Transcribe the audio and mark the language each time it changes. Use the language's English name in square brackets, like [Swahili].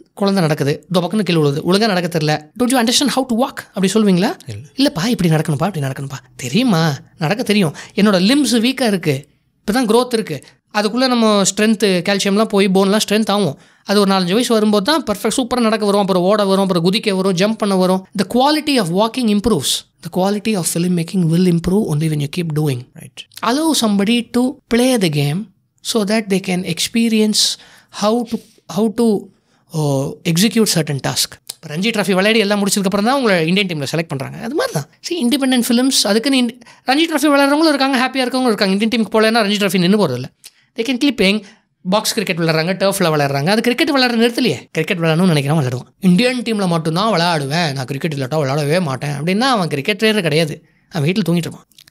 [Tamil] குழந்தை நடக்குது, பக்கம்னு கீழே விழுது, ஒழுங்காக நடக்க தெரியல, [English] don't you understand how to walk [Tamil] அப்படி சொல்லுவீங்களா? இல்லைப்பா இப்படி நடக்கணும்ப்பா அப்படி நடக்கணும்ப்பா. தெரியுமா, நடக்க தெரியும், என்னோட லிம்ஸ் வீக்காக இருக்குது, இப்போ தான் க்ரோத் இருக்குது, அதுக்குள்ளே நம்ம ஸ்ட்ரென்த்து கால்சியம்லாம் போய் போன்லாம் ஸ்ட்ரென்த் ஆகும். அது ஒரு 4-5 வயசு வரும்போது தான் பர்ஃபெக்ட் சூப்பராக நடக்க வரும், அப்புறம் ஓட வரும், அப்புறம் குதிக்க வரும், ஜம்ப் பண்ண வரும். [English] The quality of walking improves. The quality of film making will improve only when you keep doing. Right. Allow somebody to play the game so that they can experience how to execute certain task. [Tamil] Ranji trophy விளையாடி எல்லாம் முடிச்சதுக்கப்புறம் தான் உங்களை Indian டீமில் select பண்ணுறாங்க. அது மாதிரி தான் இண்டிபெண்டன்ட் ஃபிலிம்ஸ். அதுக்குன்னு ரஞ்சி ட்ராஃபி விளையாடுறவங்களும் இருக்காங்க, ஹாப்பியாக இருக்கவங்களும் இருக்காங்க. இந்தியன் டீமுக்கு போகலன்னா ரஞ்சி ட்ராஃபி நின்று போகிறதில்ல. [English] They can keep playing. [Tamil] Box cricket விளையாடுறாங்க, டர்ஃபில் விளையாடுறாங்க. அது கிரிக்கெட் விளையாடுற நிறுத்தலையே, கிரிக்கெட் விளையாடணும்னு நினைக்கிறேன் விளையாடுவான். இந்தியன் டீமில் மட்டும்தான் விளையாடுவேன், நான் கிரிக்கெட் இல்லாட்டா விளையாடவே மாட்டேன் அப்படின்னா அவன் கிரிக்கெட் பிளேயர் கிடையாது, அவன் வீட்டில் தூங்கிட்டு இருப்பான்.